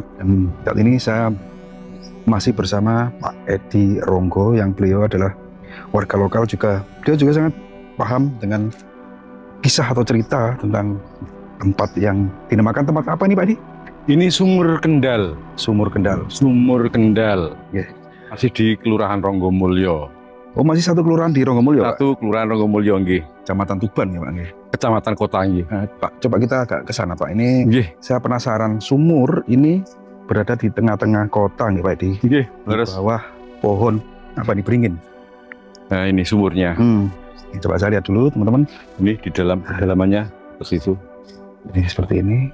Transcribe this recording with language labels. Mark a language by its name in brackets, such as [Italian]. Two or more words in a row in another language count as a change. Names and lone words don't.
[Indonesian] Dan saat ini saya masih bersama Pak Edi Ronggo yang beliau adalah warga lokal juga. Beliau juga sangat paham dengan kisah atau cerita tentang tempat yang dinamakan tempat apa ini Pak Edi? Ini Sumur Kendal. Sumur Kendal. Sumur Kendal. Yeah. Masih di Kelurahan Ronggomulyo. Oh, masih satu kelurahan di Ronggomulyo, Pak? Satu Kelurahan Ronggomulyo, nggih. Kecamatan Tuban ya, Pak? Nggih. Kecamatan Kota, nggih. Pak, coba kita agak ke sana, Pak. Ini nggih. Saya penasaran, sumur ini berada di tengah-tengah kota, nih, Pak, di bawah pohon apa nih, beringin. Nah, ini sumurnya. Coba saya lihat dulu, teman-teman. Ini di dalam kedalamannya ke situ. Ini seperti ini.